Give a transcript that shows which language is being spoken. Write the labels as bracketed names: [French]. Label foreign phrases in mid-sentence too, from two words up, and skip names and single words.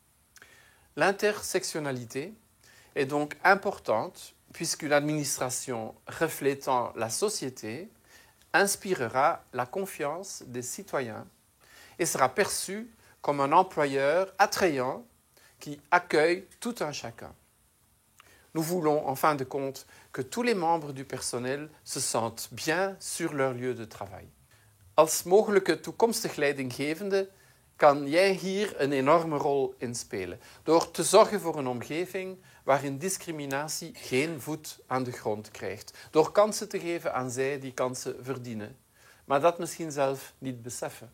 [French] L'intersectionnalité est donc importante puisqu'une administration reflétant la société inspirera la confiance des citoyens et sera perçue comme un employeur attrayant qui accueille tout un chacun. Nous voulons, en fin de compte, que tous les membres du personnel se sentent bien sur leur lieu de travail. [Dutch] Als mogelijke toekomstig leidinggevende kan jij hier een enorme rol in spelen, door te zorgen voor een omgeving waarin discriminatie geen voet aan de grond krijgt, door kansen te geven aan zij die kansen verdienen, maar dat misschien zelf niet beseffen.